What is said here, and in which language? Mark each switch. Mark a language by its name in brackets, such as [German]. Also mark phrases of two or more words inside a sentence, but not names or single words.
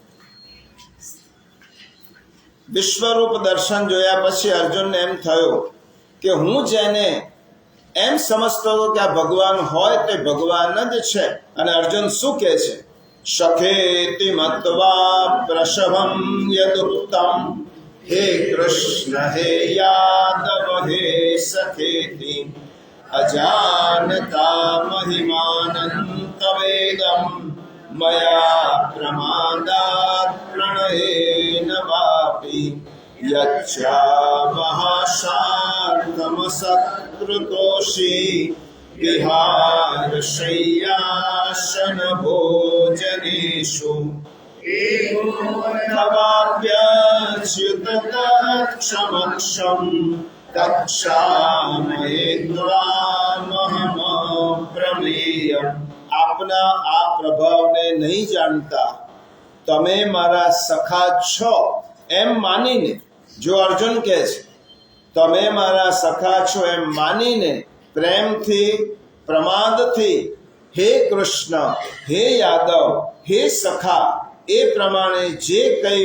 [Gujarati] વિશ્વરૂપ દર્શન જોયા પછી અર્જુનને એમ થયું કે હું જેને એમ સમજતો હતો કે આ ભગવાન હોય તે ભગવાન જ છે. અને અર્જુન શું કહે છે? [Sanskrit] સખેતિ મત્વા પ્રશભમ યદુક્તમ हे कृष्ण हे यादव हे सखेति अजानता महिमानन्तवेदं मया प्रमादात् प्रणयेन वापि यच्चावहासार्थमसत्कृतोषि विहारशय्यासनभोजनेषु तवाप्यच्युत तत्क्षमक्षं तक्षामये त्वामहमप्रमेयम्। [Gujarati] આપના આ પ્રભાવને નહીં જાણતા તમે મારા સખા છો એમ માનીને, જો અર્જુન કહે છે તમે મારા સખા છો એમ માનીને પ્રેમથી પ્રમાદથી હે કૃષ્ણ હે યાદવ હે સખા એ પ્રમાણે જે કંઈ